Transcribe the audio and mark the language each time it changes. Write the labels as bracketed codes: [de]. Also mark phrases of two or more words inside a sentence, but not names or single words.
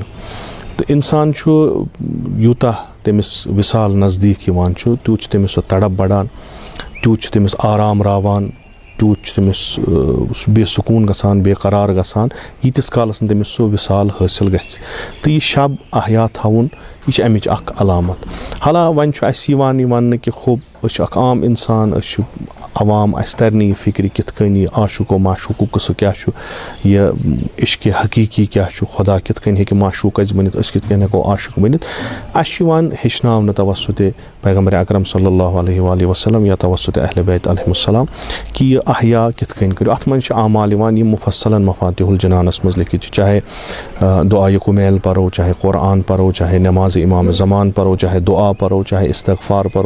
[ks] तो इंसान यूता तमिस विसाल नज़दीक यवान तूत तमिस तड़प बढ़ान, तूत तमिस आराम रावान, तूत तमिस बेसुकून गसान बेकरार गसान, यीतिस कालस तमिस सो विसाल हासिल गि। तो यह शब अहया थवन यह अमिच अलामत। हाला वन वन कि खूब आम इंसान अवाम अस तरनी फिक्र कित आशुको माशूको कस क्या यह इश्क हकीकी क्या खुदा कित हे माशूक बनित कित हेको आशुक बनित। हेचन तवसुत पैगम्बर अकरम [ar] صلى الله عليه وسلم [ks] या तवसुत अहले बैत अलैहिमुस्सलाम कि यह अहया कित करो। अत मन आमाल यह मुफस्सलन मफातिहुल जनानस मज लिखित, चाहे दुआए कुमैल परो, चाहे कुरान परो, चाहे नमाज इमाम ज़मान परो, चाहे दुआ परो, चाहे इस्तग़फ़ार परो।